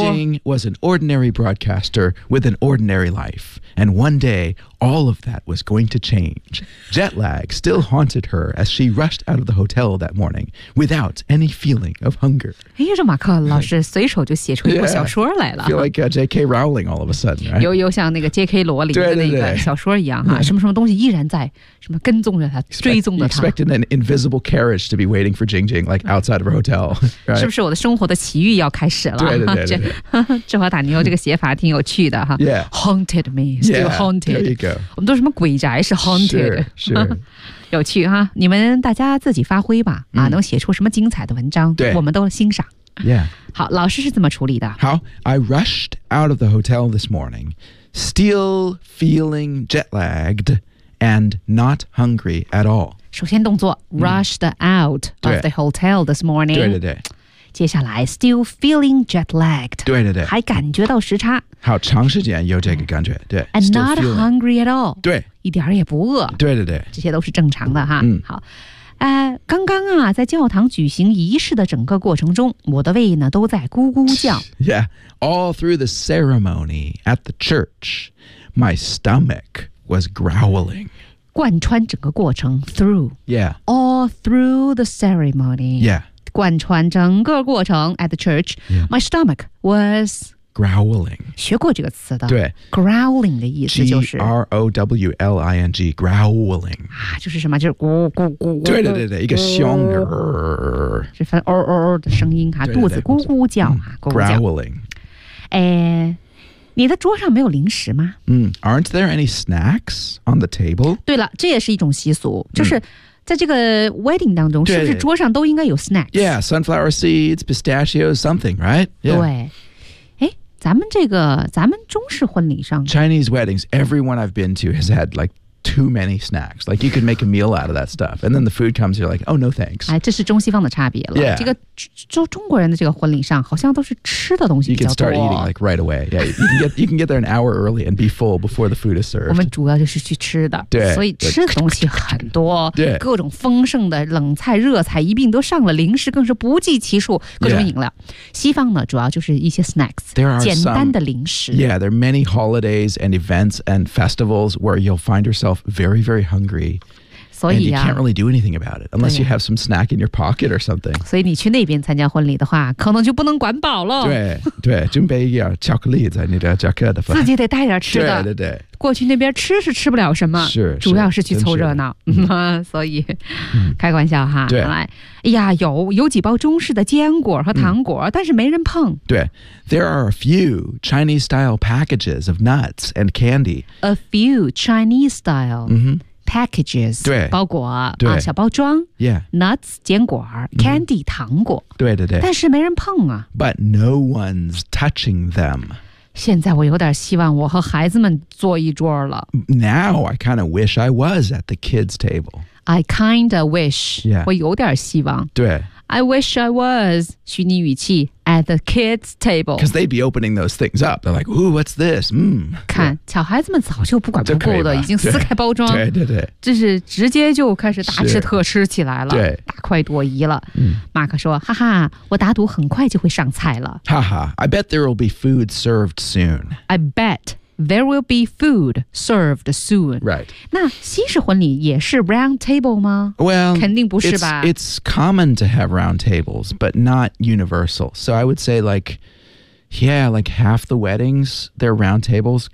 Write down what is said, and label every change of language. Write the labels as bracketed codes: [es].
[en] Jing Jing was an ordinary broadcaster with an ordinary life, and one day, all of that was going to change. Jet lag still haunted her as she rushed out of the hotel that morning without any feeling of hunger. [zh] 哎呀，这马克老师随手就写出一部小说来了。 [en] Yeah, feel like J.K. Rowling all of a sudden, right? [zh] 又像那个 J.K. 罗琳的那个小说一样哈。什么什么东西依然在什么跟踪着他追踪着他 [en] expecting an invisible carriage to be waiting for Jing Jing like outside of a hotel、right? [zh] 是不是我的生活的奇遇要开始了对对对对芝华塔尼欧这个写法挺有趣的哈 [en] yeah haunted me still yeah, haunted there you go [zh] 我们都什么鬼宅是 haunted 是、sure. 有趣哈你们大家自己发挥吧、嗯、啊，能写出什么精彩的文章对我们都欣赏 [en] yeah [zh] 好老师是怎么处理的 [en] 好 I rushed out of the hotel this morningStill feeling jet lagged and not hungry at all. [zh] 首先动作 [en] rushed out of the hotel this morning. [zh] 对对对。接下来 [en] still feeling jet lagged. [zh] 对对对。还感觉到时差。好长时间有这个感觉。对。 [en] And not hungry at all. [zh] 对。一点也不饿。对对对。这些都是正常的哈。嗯。好。刚刚啊，在教堂举行仪式的整个过程中，我的胃呢都在咕咕叫。 [en] Yeah, all through the ceremony at the church, my stomach was growling. [zh] 贯穿整个过程 through. [en] Yeah, all through the ceremony. Yeah, [zh] 贯穿整个过程 [en] at the church,、 yeah. my stomach was growling. [zh] 学过这个词的，对 growling 的意思就是 [en] growling. Growling. [zh] 啊，就是什么？就是咕咕咕。对对对对，一个胸。是发哦哦哦的声音哈，肚子咕咕叫啊，咕咕叫。 [en] Growling. [zh] 哎，你的桌上没有零食吗？ [en] 嗯 ，Aren't there any snacks on the table？ [zh] 对了，这也是一种习俗，就是。在这个 wedding 当中，是不是桌上都应该有 snacks？ [en] Yeah, sunflower seeds, pistachios, something, right？ [zh] 对。咱们中式婚礼上 [en] Chinese weddings, everyone I've been to has had like too many snacks. Like you can make a meal out of that stuff. And then the food comes, you're like, oh, no thanks. [zh] 哎，这是中西方的差别了。 [en] Yeah. [zh] 这个中国人的这个婚礼上好像都是吃的东西比较多。 [en] You can start eating like right away. Yeah, you can get there an hour early and be full before the food is served. [zh] 我们主要就是去吃的。对。所以吃的东西很多。对。各种丰盛的冷菜热菜一并都上了零食更是不计其数各种饮料。 [en] Yeah. [zh] 西方呢主要就是一些 snacks, [en] there are [zh] 简单的零食。 [en] Yeah, there are many holidays and events and festivals where you'll find yourself very, very hungry. So, and you can't really do anything about it unless you have some snack in your pocket or something. So, if you go there to attend the wedding, maybe you can't control it. Yeah, yeah. Prepare a chocolate in your jacket. You have to bring some food. Yeah, yeah, yeah. [zh] 过去那边吃是吃不了什么，是，主要是去凑热闹，所以、嗯、开玩笑哈。对，哎呀，有几包中式的坚果和糖果、嗯，但是没人碰。 [en] 对 ，there are a few Chinese style packages of nuts and candy. A few Chinese style packages， [zh] 对，包裹对、啊、小包装。 [en] Yeah， nuts 坚果 ，candy、嗯、糖果。 [zh] 对对对，但是没人碰啊。 [en] But no one's touching them. [zh] 现在我有点希望我和孩子们坐一桌了。 [en] Now I kind of wish I was at the kids' table. I kind of wish. Yeah. [zh] 我有点希望。对。 [en] I wish I was. [zh] 虚拟语气 [en] at the kids' table. Because they'd be opening those things up. They're like, ooh, what's this? Mm. 看、yeah. [zh] 小孩子们早就不管不顾的已经撕开包装。对对对。这是直接就开始大吃特吃起来了。对。大快朵颐了。马克说哈哈我打赌很快就会上菜了。 [en] 哈哈 I bet there will be food served soon. I bet. There will be food served soon. Right. [zh] 那西式婚礼也是 round table 吗 [en] Well, [zh] 肯定不是吧 [en] it's common to have round tables, but not universal. So I would say like, yeah, like half the weddings, they're round tables.